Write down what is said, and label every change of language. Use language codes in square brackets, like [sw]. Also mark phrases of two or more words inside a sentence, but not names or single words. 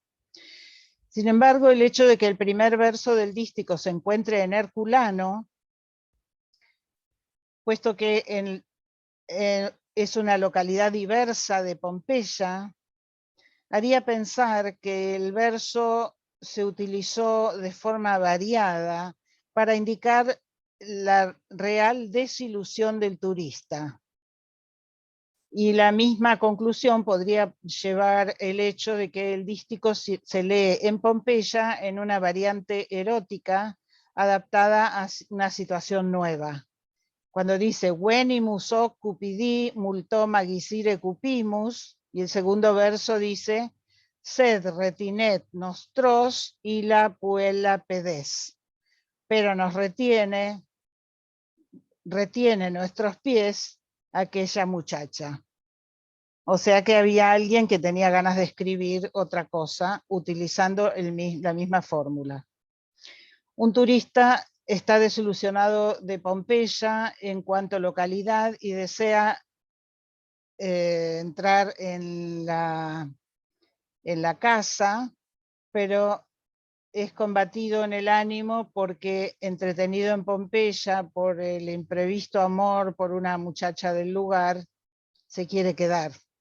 [es] Sin embargo, el hecho de que el primer verso del dístico se encuentre en Herculano, puesto que es una localidad diversa de Pompeya, haría pensar que el verso se utilizó de forma variada para indicar la real desilusión del turista. Y la misma conclusión podría llevar el hecho de que el dístico se lee en Pompeya en una variante erótica adaptada a una situación nueva. Cuando dice [la] venimus hoc cupidi multo magisire cupimus, [es] y el segundo verso dice [la] sed retinet nostros y la puella pedes, [es] pero nos retiene nuestros pies aquella muchacha. O sea que había alguien que tenía ganas de escribir otra cosa utilizando la misma fórmula. Un turista está desilusionado de Pompeya en cuanto a localidad y desea entrar en la casa, pero es combatido en el ánimo porque entretenido en Pompeya por el imprevisto amor por una muchacha del lugar, se quiere quedar.